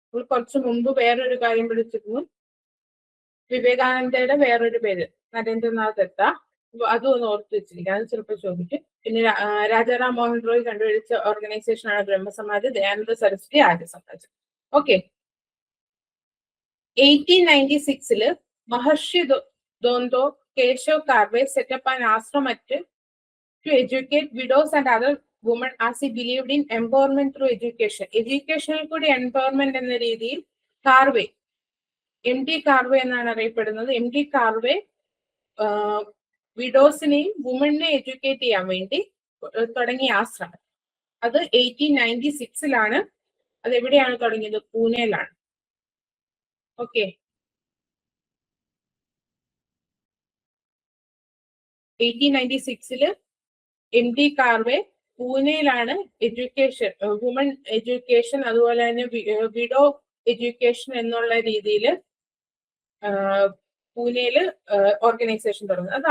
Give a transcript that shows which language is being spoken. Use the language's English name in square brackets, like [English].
[Malayalam] കുറച്ചു മുമ്പ് വേറൊരു കാര്യം പഠിച്ചിരുന്നു, വിവേകാനന്ദയുടെ വേറൊരു പേര് നരേന്ദ്രനാഥ് ദത്ത. അതും ഒന്ന് ഓർത്ത് വെച്ചിരിക്കുക, അത് ചിലപ്പോൾ ചോദിക്കും. പിന്നെ രാജാറാം മോഹൻ റോയ് കണ്ടുപിടിച്ച ഓർഗനൈസേഷൻ ആണ് Brahmo Samaj, Dayananda Saraswati Arya Samaj. Okay, [English] 1896 Maharshi Dondo Keshav Karve set up an ashram to educate widows and other women as he believed in empowerment through education. Educational could empowerment in the രീതിയിൽ Karve MT Karve [Malayalam] എന്നാണ് അറിയപ്പെടുന്നത്. MT കാർവേ വിഡോസിനെയും വുമണിനെ എഡ്യൂക്കേറ്റ് ചെയ്യാൻ വേണ്ടി തുടങ്ങിയ ആശ്രമം. അത് 1896 അത് എവിടെയാണ് തുടങ്ങിയത്? പൂനെയിലാണ്. Okay, 1896 MT Karve പൂനെയിലാണ് education, woman education അതുപോലെ തന്നെ വിഡോ എഡ്യൂക്കേഷൻ എന്നുള്ള രീതിയിൽ പൂനെയില് ഓർഗനൈസേഷൻ തുടങ്ങുന്നത്.